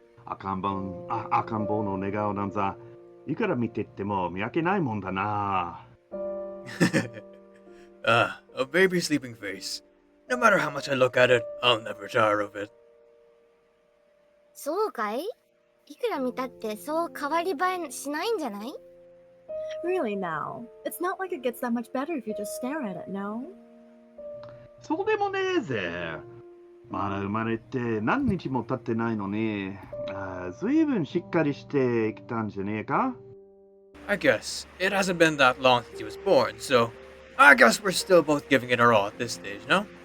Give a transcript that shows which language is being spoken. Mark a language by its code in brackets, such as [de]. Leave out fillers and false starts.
[ja] 赤ん坊の寝顔なんざ、いくら見てっても見分けないもんだな。 [en] A baby sleeping face. No matter how much I look at it, I'll never tire of it. [ja] そうかい？いくら見たってそう変わり映えしないんじゃない？ [en] Really now? It's not like it gets that much better if you just stare at it, no? [ja] そうでもねえぜ。まだ生まれて何日も経ってないのに、ずいぶんしっかりしてきたんじゃねえか？ [en] I guess it hasn't been that long since he was born, so I guess we're still both giving it our all at this stage, no?